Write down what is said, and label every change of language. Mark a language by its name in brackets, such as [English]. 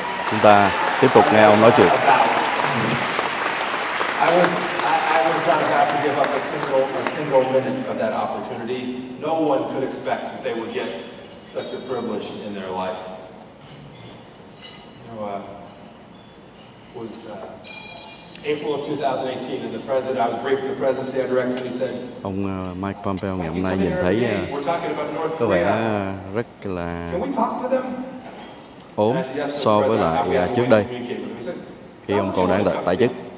[Vietnamese] Chúng ta tiếp tục nghe ông nói chuyện. [English] I was not about to give up a single minute of that opportunity. No one could expect that they would get such a privilege in their life. You know, it was April of 2018, and I was briefing the presidency. I directly said, [Vietnamese] ông Mike Pompeo ngày hôm nay nhìn thấy có vẻ rất là ốm so với lại trước đây khi ông còn đang tại chức.